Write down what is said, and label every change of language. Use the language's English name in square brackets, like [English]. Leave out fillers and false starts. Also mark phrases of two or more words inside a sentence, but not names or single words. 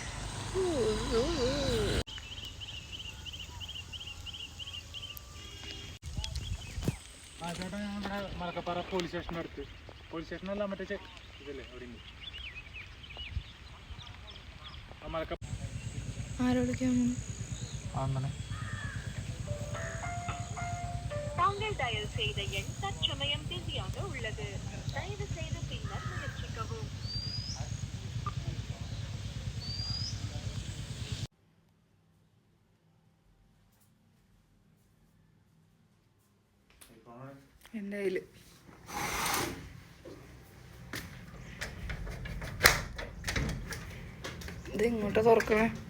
[Malayalam] മലക്കപ്പാറ പോലീസ് സ്റ്റേഷൻ്റെ അടുത്ത്. പോലീസ് സ്റ്റേഷനല്ല, മറ്റേ ഇതല്ലേ അവിടെ അങ്ങനെ. [Tamil] தாங்கள் டயல் செய்த எண் தற்சமயம் பிஸியாக உள்ளது. தயவு செய்து பின்னர் முயற்சிக்கவும். [Malayalam] എൻ്റെ കയ്യിൽ ഇത് ഇങ്ങോട്ട് തുറക്കണേ.